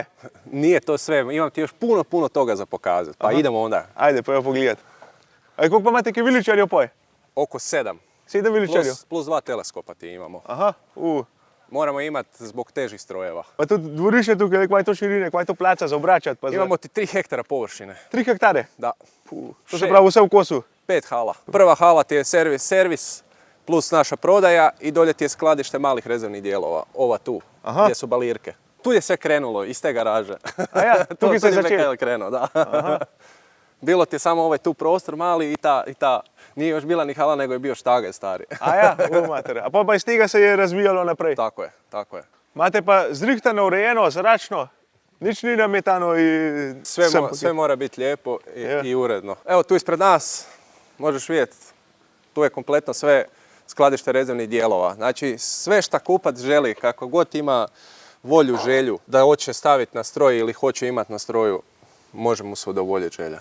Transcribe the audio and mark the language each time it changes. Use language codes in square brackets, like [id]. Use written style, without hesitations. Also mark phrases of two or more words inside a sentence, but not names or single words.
[hr] Nije to sve, imam ti još puno toga za pokazati, pa idemo onda. [sl] Ajde, pa jo pogledat. A koliko pa imate kaj viličarjev poj? [hr] Oko 7. [sl] 7 viličarjev? [hr] Plus 2 teleskopa ti imamo. [sl] Aha, [hr] Moramo imati zbog težih strojeva. [sl] Pa tudi dvorišče tukaj, kaj je to širine, kaj je to placa za obračati? [hr] Imamo ti 3 hektara površine. [sl] 3 hektare? [hr] Da. [sl] To se pravi vse v kosu? [hr] 5 hala. Prva hala ti je servis plus naša prodaja i dolje ti je skladište malih rezervnih dijelova, ova tu, gdje su balirke. Tu je sve krenulo, iz te garaže. [sl] A ja, tu je se začelo. [hr] Krenuo, da. Bilo ti je samo ovaj tu prostor mali i ta, nije još bila ni hala, nego je bio štagaj stari. [sl] A ja, mater. A pa iz tega se je razvijalo naprej? [hr] Tako je. [sl] Imate pa zrihtano, urejeno, zračno, nič ni nametano i... [hr] Sve mora biti lijepo i uredno. Evo tu ispred nas, možeš vidjeti, tu je kompletno sve skladište rezervnih dijelova. Znači sve šta kupac želi, kako god ima volju, želju da hoće staviti na stroj ili hoće imati na stroju, može mu se udovoljiti želja.